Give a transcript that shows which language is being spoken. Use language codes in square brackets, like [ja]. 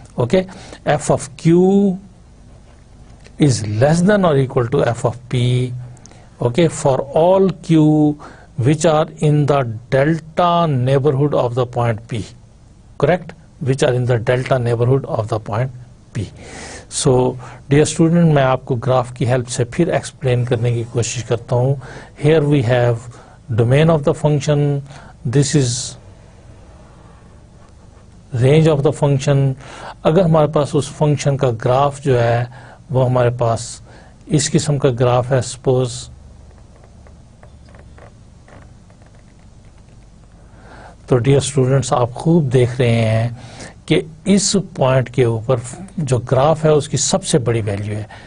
[en] Okay, f of Q is less than or equal to f of P. Okay, for all Q which are in the delta neighborhood of the point P. correct, which are in the delta neighborhood of the point P. So dear student, [ur] میں آپ کو graph کی help سے پھر explain کرنے کی کوشش کرتا ہوں. [en] Here we have domain of the function, this is range of the function. [ur] اگر ہمارے پاس اس فنکشن کا گراف جو ہے وہ ہمارے پاس اس قسم کا گراف ہے, سپوز تو ڈیئر اسٹوڈنٹس آپ خوب دیکھ رہے ہیں کہ اس پوائنٹ کے اوپر جو گراف ہے اس کی سب سے بڑی ویلیو ہے.